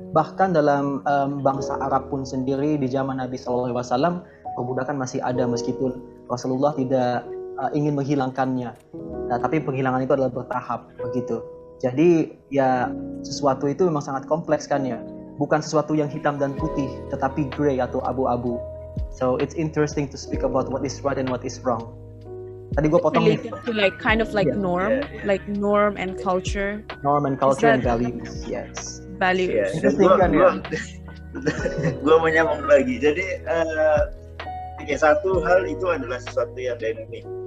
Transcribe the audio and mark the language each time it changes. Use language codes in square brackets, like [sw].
[id] Bahkan dalam bangsa Arab pun sendiri di zaman Nabi SAW, perbudakan masih ada meskipun Rasulullah tidak ingin menghilangkannya. Nah, tapi penghilangan itu adalah bertahap begitu. Jadi ya sesuatu itu memang sangat kompleks kan ya. Bukan sesuatu yang hitam dan putih, tetapi grey atau abu-abu. [en] So it's interesting to speak about what is right and what is wrong. [id] Tadi gue potong nih. [en] Related to like kind of like like norm and culture. Norm and culture and values, yes. Values. Yeah. [id] Interesting kan ya. Gue mau nyambung lagi. Jadi satu hal itu adalah sesuatu yang dynamic.